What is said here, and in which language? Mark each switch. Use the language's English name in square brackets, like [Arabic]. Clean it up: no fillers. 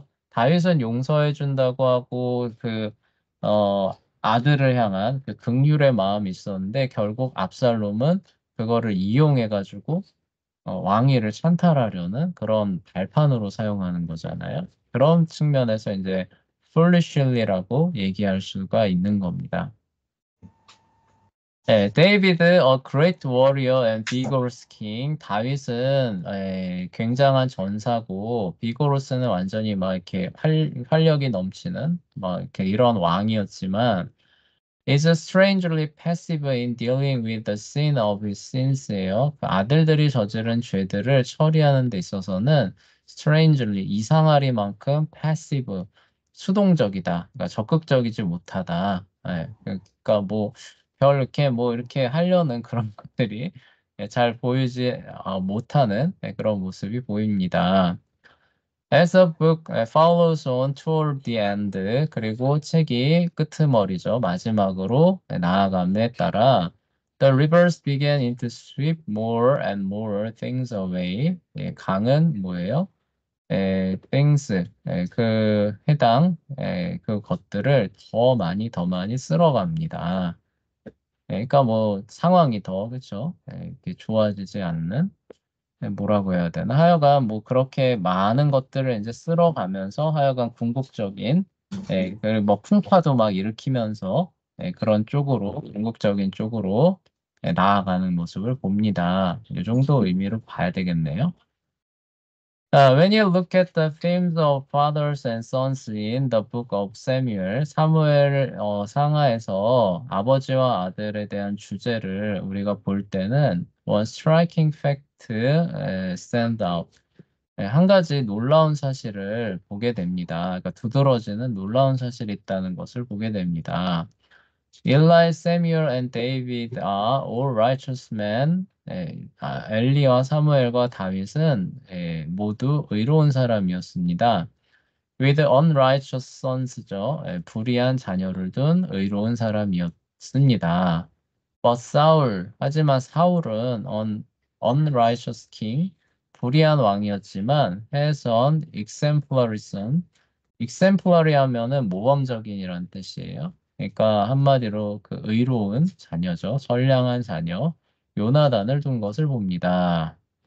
[Korean] 다윗은 용서해준다고 하고, 아들을 향한 그 긍휼의 마음이 있었는데, 결국 압살롬은 그거를 이용해가지고, 왕위를 찬탈하려는 그런 발판으로 사용하는 거잖아요. 그런 측면에서 이제, foolishly라고 얘기할 수가 있는 겁니다. [English] 데이비드, a great warrior and vigorous king. [Korean] 다윗은 굉장한 전사고, 비고로스는 완전히 막 이렇게 활력이 넘치는 막 이렇게 이런 왕이었지만, [English] is strangely passive in dealing with the sin of his sins [Korean] 예요. 그 아들들이 저지른 죄들을 처리하는 데 있어서는 strangely 이상하리만큼 passive 수동적이다. 그러니까 적극적이지 못하다. 그러니까 별 이렇게 이렇게 하려는 그런 것들이 잘 보이지 못하는 그런 모습이 보입니다. [English] As the book follows on toward the end, [Korean] 그리고 책이 끄트머리죠. 마지막으로 나아감에 따라 [English] The rivers began to sweep more and more things away. [Korean] 강은 뭐예요? things, 그 그 것들을 더 많이 쓸어갑니다. 그러니까 뭐 상황이 더, 그쵸? 이렇게 좋아지지 않는 뭐라고 해야 되나? 하여간 뭐 그렇게 많은 것들을 이제 쓸어가면서 하여간 궁극적인 그리고 뭐 풍파도 막 일으키면서 그런 쪽으로 궁극적인 쪽으로 나아가는 모습을 봅니다. 이 정도 의미로 봐야 되겠네요. [English] When you look at the themes of fathers and sons in the book of Samuel, [Korean] 사무엘 상하에서 아버지와 아들에 대한 주제를 우리가 볼 때는 [English] one striking fact stand out. [Korean] 한 가지 놀라운 사실을 보게 됩니다. 그러니까 두드러지는 놀라운 사실이 있다는 것을 보게 됩니다. [English] Eli, Samuel, and David are all righteous men. [Korean] 엘리와 사무엘과 다윗은 모두 의로운 사람이었습니다. [English] With unrighteous sons죠. [Korean] 불의한 자녀를 둔 의로운 사람이었습니다. [English] But Saul, [Korean] 하지만 사울은 [English] unrighteous king, [Korean] 불의한 왕이었지만 [English] has an exemplary son. [Korean] exemplary 하면은 모범적인이란 뜻이에요. 그러니까 한마디로 그 의로운 자녀죠. 선량한 자녀. 요나단을 둔 것을 봅니다.